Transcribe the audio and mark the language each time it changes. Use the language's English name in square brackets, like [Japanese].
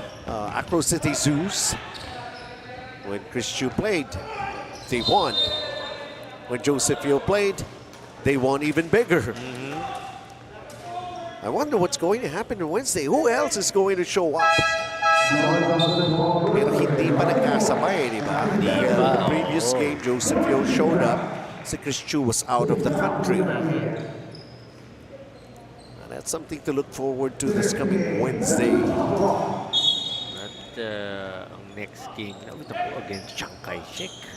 [English] Acro City Zeus. When Chris Chu played, they won. When Joseph Yo played, they won even bigger. I wonder what's going to happen on Wednesday. Who else is going to show up? [Filipino] Pero hindi pa nagkasabay, di ba? [English] The previous game, Joseph Yo showed up. [Filipino] Si [English] Chris Chu was out of the country. And that's something to look forward to this coming Wednesday. [Filipino] Ang next game na ito po against Chiang Kai-shek